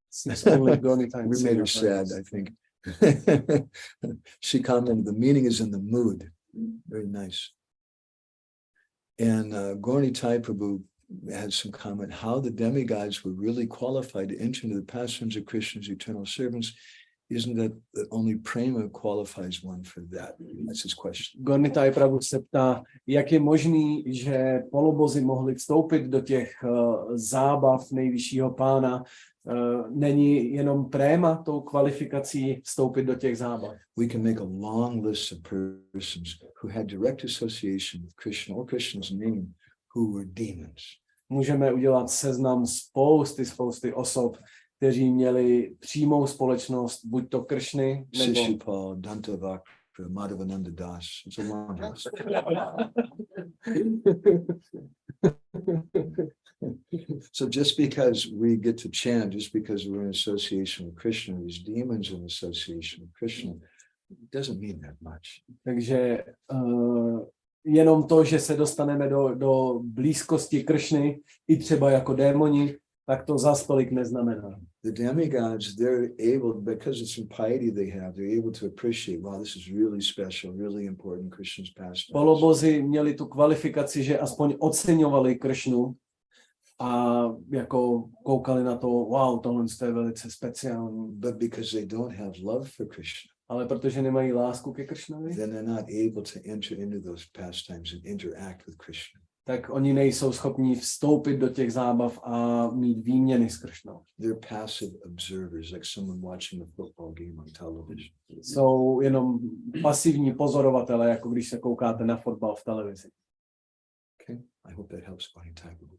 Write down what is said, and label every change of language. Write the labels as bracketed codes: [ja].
[en] We made her sad, I think. She commented, the meaning is in the mood. Very nice. And Gauri Tai Prabhu had some comment, how the demigods were really qualified to enter into the pastimes of Krishna's eternal servants. Isn't that only prema qualifies one for that? That's his question. [cs] Gornitai Prabhu se ptá, jak je možný, že polobozi mohli vstoupit do těch zábav nejvyššího pána. Není jenom préma tou kvalifikací vstoupit do těch zábav. [en] We can make a long list of persons who had direct association with Krishna or Krishna's name who were demons. [cs] Můžeme udělat seznam spousty osob, kteří měli přímou společnost, buď to Kršny, nebo... [en] Shishupal, Dantavakra, Madhavananda Das. It's a long list. So just because we get to chant, just because we're in association with Krishna, these demons in association with Krishna, it doesn't mean that much. [cs] Takže jenom to, že se dostaneme do blízkosti Kršny, i třeba jako démoni, tak to zas tolik neznamená. [en] The demigods, they're able, because it's some piety they have, they're able to appreciate, wow, this is really special, really important Krishna's pastime. [cs] Polobozi měli tu kvalifikaci, že aspoň oceňovali Kršnu. a jako koukali na to, wow, tohle je velice speciální. [en] But because they don't have love for Krishna, [cs] Ale protože nemají lásku ke Kršnovi, [en] then they're not able to enter into those pastimes and interact with Krishna. [cs] tak oni nejsou schopni vstoupit do těch zábav a mít výměny s Kršnou. [en] They're passive observers, like someone watching a football game on television. [cs] Jsou jenom pasivní pozorovatelé, jako když se koukáte na fotbal v televizi. [en] Okay, I hope that helps Bhakti Thakur.